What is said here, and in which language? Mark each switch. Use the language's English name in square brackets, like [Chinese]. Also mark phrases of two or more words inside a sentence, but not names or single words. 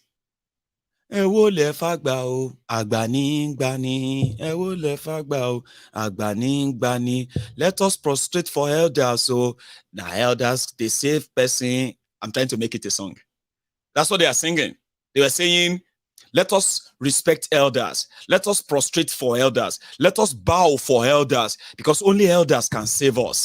[Yoruba] Ewo le fagba o, agbani gbani. Ewo le fagba o, agbani gbani. [English] Let us prostrate for elders. So now elders, they save person. I'm trying to make it a song. That's what they are singing. They were saying, let us respect elders. Let us prostrate for elders. Let us bow for elders, because only elders can save us.